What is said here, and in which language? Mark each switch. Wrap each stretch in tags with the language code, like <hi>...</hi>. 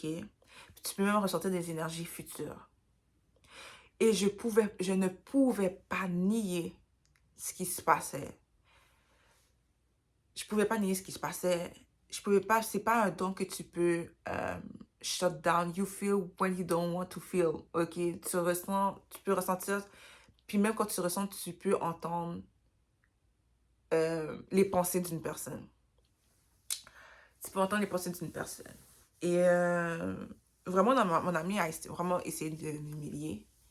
<fr>Puis tu peux même ressentir des énergies futures. Et je ne pouvais pas nier ce qui se passait. Je pouvais pas nier ce qui se passait. Je pouvais pas, c'est pas un don que tu peux shut down.</fr> <en>You feel when you don't want to feel, ok?</en> <fr>Tu ressens, tu peux ressentir, puis même quand tu ressens, tu peux entendre les pensées d'une personne. Tu peux entendre les pensées d'une personne. Et vraiment, mon ami a vraiment essayé de m'humilier.</fr>